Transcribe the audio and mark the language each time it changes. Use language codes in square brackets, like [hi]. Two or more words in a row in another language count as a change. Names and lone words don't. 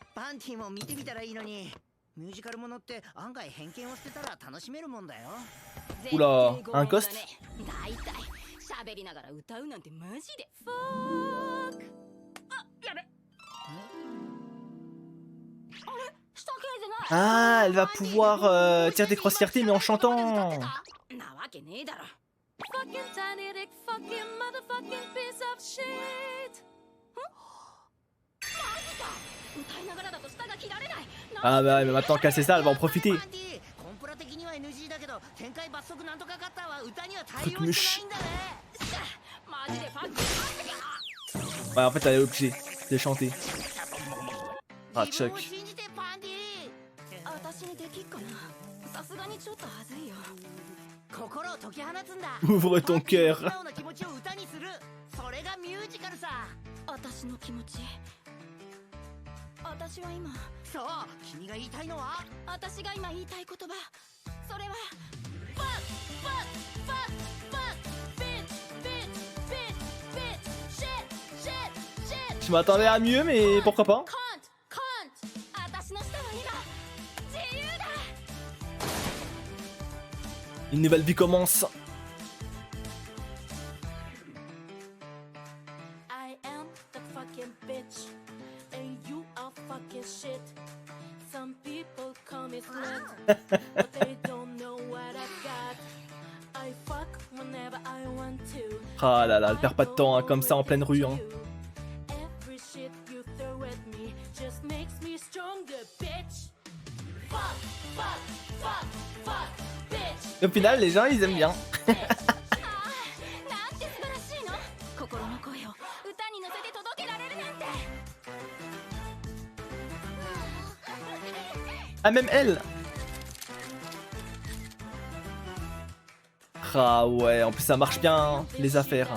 [ja] パンティも見てみたらいいのに。ミュージカルものって案外偏見を捨てたら楽しめるもんだよ。 [fr] Oula, un ghost? [ja] だいたい喋りながら歌うなんてマジでフォーク。あ、やべ。あれ、した系じゃない。 [fr] Ah, elle va pouvoir tirer des cross-fiertés mais en chantant. [ja] なわけねえだろ。 [en] Fucking tiny dick fucking motherfucking piece of shit。 [ja] マジか。歌いながらだと舌が切られない。 [fr] Ah bah ouais, mais maintenant qu'elle sait ça, elle va en profiter. [ja] パンティコンプラ的には NG だけど展開罰則なんとかカッターは歌には対応してないんだね。マジでファッキン。 [fr] Ouais, en fait, elle est obligée de chanter. Ah, [ja] 自分 [fr] Chuck. [ja] を信じてパンティ。私にできっかな。さすがにちょっとはずいよ。心を解き放つんだ。 [fr] Ouvre ton cœur. [ja] 素直な気持ちを歌にする。それがミュージカルさ。私の気持ち。私は今。そう、君が言いたいのは？私が今言いたい言葉。それは。ファッファッファッファッビッビッビッビッシェッシェッシェッ。 [fr] Je m'attendais à mieux, mais pourquoi pas? [ja] カントカント。私の舌は今自由だ。 [fr] Une nouvelle vie commence. [en] I am the fucking bitch, and you are fucking shit. Some people call me slut, but they don't know what I've got. I fuck whenever I want to. [fr] Ah là là, elle perd pas de temps hein, comme ça en pleine rue. Hein. [en] Every shit you throw at me just makes me stronger, bitch. Fuck, fuck, fuck, fuck, bitch. [fr] Et au final, les gens ils aiment bien. [ja] なんて素晴らしいの。心の声を歌に乗せて届けられるなんて。 [fr] Ah, même elle. Ah ouais, en plus ça marche bien hein, les affaires.